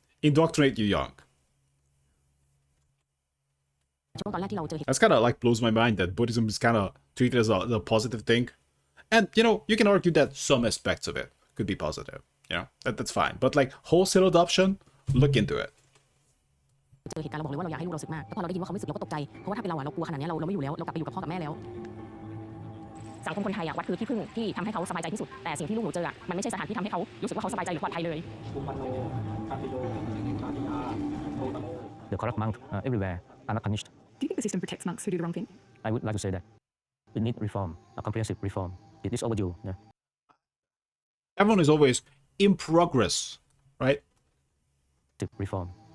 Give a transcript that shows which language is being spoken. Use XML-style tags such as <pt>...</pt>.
<en>Indoctrinate you young.</en> <th>ช่วงตอนแรกที่เราเจอเหตุ</th> <en>That's kind of like blows my mind that Buddhism is kind of treated as a positive thing. And, you know, you can argue that some aspects of it could be positive. You know, that's fine. But like wholesale adoption, look into it.</en> <th>เจอเหตุการณ์เราบอกเลยว่าเราอยากให้ลูกเราสึกมากแต่พอเราได้ยินว่าเขาไม่สึกเราก็ตกใจเพราะว่าถ้าเป็นเราเรากลัวขนาดนี้เราไม่อยู่แล้วเรากลับไปอยู่กับพ่อกับแม่แล้วสังคมคนไทยวัดคือที่พึ่งที่ทำให้เขาสบายใจที่สุดแต่สิ่งที่ลูกหนูเจอมันไม่ใช่สถานที่ทำให้เขารู้สึกว่าเขาสบายใจหรือปลอดภัยเลย</th> <en>The corrupt monks everywhere are not punished. Do you think the system protects monks who do the wrong thing? I would like to say that we need reform, a comprehensive reform. It is overdue. Yeah. Everyone is always in progress, right? Reform.</en>